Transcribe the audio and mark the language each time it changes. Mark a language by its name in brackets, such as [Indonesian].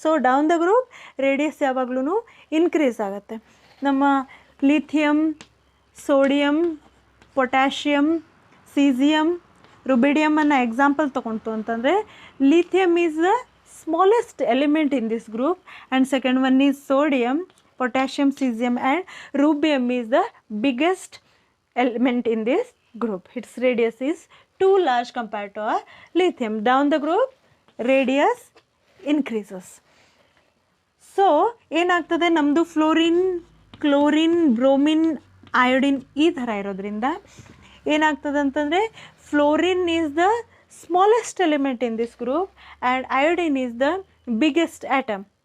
[Kannada] So down the group radius ಯಾವಾಗಲೂ increase ಆಗುತ್ತೆ. ನಮ್ಮ lithium, sodium, potassium, caesium, ರುಬಿಡಿಯಮನ್ನು example ತೊಗೊಂತು ಅಂತಂದರೆ [English] Lithium is the smallest element in this group and second one is sodium potassium, cesium and rubium is the biggest element in this group. Its radius is too large compared to our lithium. Down the group radius increases. [Kannada] So ಏನಾಗ್ತದೆ, ನಮ್ಮದು fluorine, chlorine, bromine, iodine ಈ ಥರ ಇರೋದ್ರಿಂದ ಏನಾಗ್ತದೆ ಅಂತಂದರೆ [English] Fluorine is the smallest element in this group and iodine is the biggest atom.